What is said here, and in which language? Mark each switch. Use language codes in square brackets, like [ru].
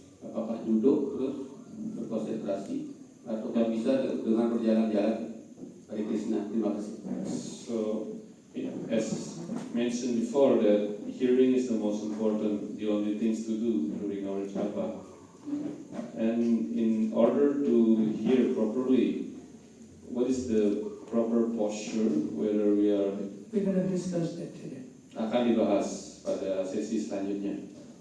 [id] Apakah duduk terus berkonsentrasi atau bisa dengan berjalan-jalan? Hare Krishna, terima kasih. [en] So, as mentioned before, that hearing is the most important, the only things to do during our japa. And in order to hear properly, what is the proper posture, whether we are... We're going to discuss that today. [id] Akan dibahas pada sesi selanjutnya.